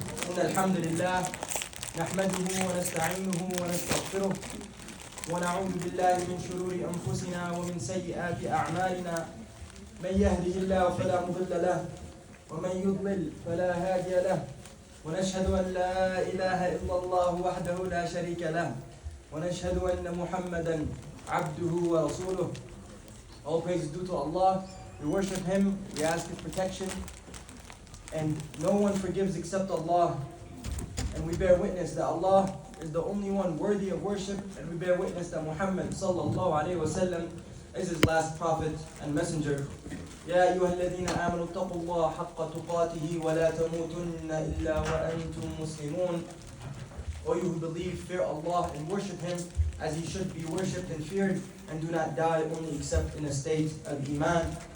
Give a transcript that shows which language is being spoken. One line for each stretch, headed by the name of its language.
Arabic: إن الحمد لله نحمده ونستعينه ونستغفره ونعوذ بالله من شرور أنفسنا ومن سيئات أعمالنا. من يهده الله فلا مضل له ومن يضلل فلا هادي له. ونشهد أن لا إله إلا الله وحده لا شريك له ونشهد أن محمدا عبده ورسوله.
English: All praise is due to Allah. We worship Him, we ask His protection, and no one forgives except Allah. And we bear witness that Allah is the only one worthy of worship, and we bear witness that Muhammad sallallahu alayhi wa sallam is His last prophet and messenger.
Arabic: يا أيها الذين آمنوا اتقوا الله حق تقاته ولا تموتن إلا وأنتم مسلمون.
English: O you who believe, fear Allah and worship Him as He should be worshipped and feared, and do not die only except in a state of Iman.